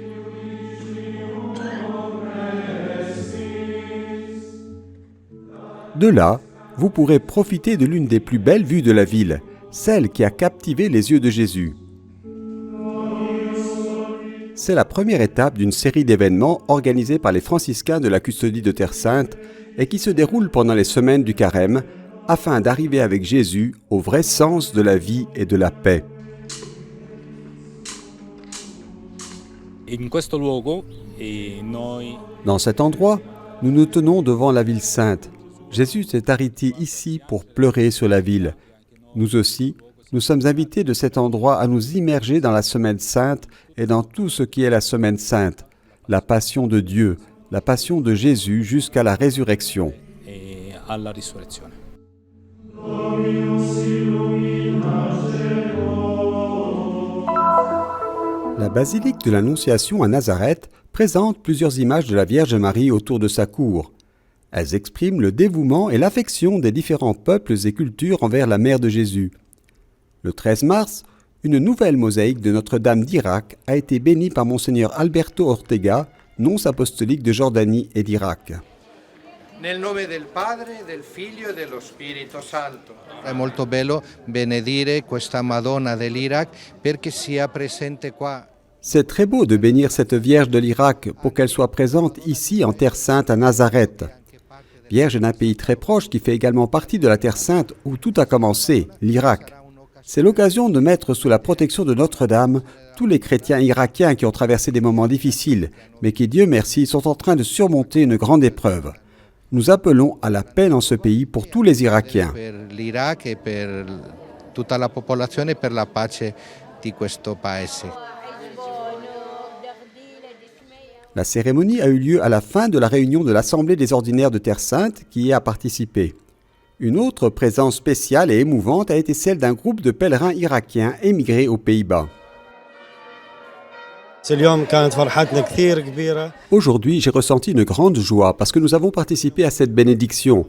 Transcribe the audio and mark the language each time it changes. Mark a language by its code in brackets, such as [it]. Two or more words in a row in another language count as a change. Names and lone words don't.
[fr] De là, vous pourrez profiter de l'une des plus belles vues de la ville, celle qui a captivé les yeux de Jésus. C'est la première étape d'une série d'événements organisés par les franciscains de la Custodie de Terre Sainte et qui se déroule pendant les semaines du Carême afin d'arriver avec Jésus au vrai sens de la vie et de la paix. [it] In questo luogo noi [fr] Dans cet endroit, nous nous tenons devant la ville sainte. Jésus s'est arrêté ici pour pleurer sur la ville. Nous aussi, nous sommes invités de cet endroit à nous immerger dans la Semaine sainte et dans tout ce qui est la Semaine sainte, la passion de Dieu, la passion de Jésus jusqu'à la résurrection. [it] e alla risurrezione. [fr] La basilique de l'Annonciation à Nazareth présente plusieurs images de la Vierge Marie autour de sa cour. Elles expriment le dévouement et l'affection des différents peuples et cultures envers la mère de Jésus. Le 13 mars, une nouvelle mosaïque de Notre-Dame d'Irak a été bénie par Monseigneur Alberto Ortega, nonce apostolique de Jordanie et d'Irak. [it] Nel nome del Padre, del Figlio e dello Spirito Santo. È molto bello benedire questa Madonna dell'Iraq perché sia presente qua. [fr] C'est très beau de bénir cette Vierge de l'Irak pour qu'elle soit présente ici en Terre Sainte à Nazareth. Vierge d'un pays très proche qui fait également partie de la Terre Sainte où tout a commencé, l'Irak. C'est l'occasion de mettre sous la protection de Notre-Dame tous les chrétiens irakiens qui ont traversé des moments difficiles, mais qui, Dieu merci, sont en train de surmonter une grande épreuve. Nous appelons à la paix dans ce pays pour tous les Irakiens. [it] Per l'Iraq e per tutta la popolazione e per la pace di questo paese. [fr] La cérémonie a eu lieu à la fin de la réunion de l'Assemblée des ordinaires de Terre Sainte qui y a participé. Une autre présence spéciale et émouvante a été celle d'un groupe de pèlerins irakiens émigrés aux Pays-Bas. Aujourd'hui, j'ai ressenti une grande joie parce que nous avons participé à cette bénédiction.